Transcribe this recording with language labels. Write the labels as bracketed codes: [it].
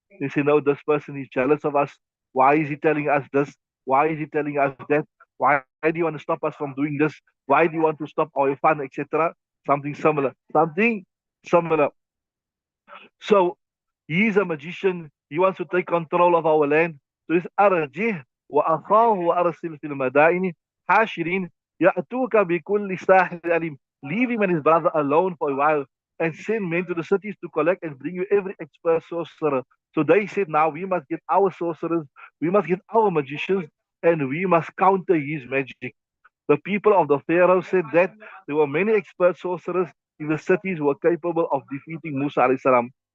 [en] They say, no, this person is jealous of us. Why is he telling us this? Why is he telling us that? Why do you want to stop us from doing this? Why do you want to stop our fun, etc.? Something similar. Something similar. So he's a magician. He wants to take control of our land. So he's [ar] أرجه وأخاه وأرسل في المدائن حاشرين يأتوك بكل ساحر عليم. [en] Leave him and his brother alone for a while and send men to the cities to collect and bring you every expert sorcerer. So they said, now we must get our sorcerers, we must get our magicians, and we must counter his magic. The people of the Pharaoh said that there were many expert sorcerers in the cities who were capable of defeating Musa alayhi salam.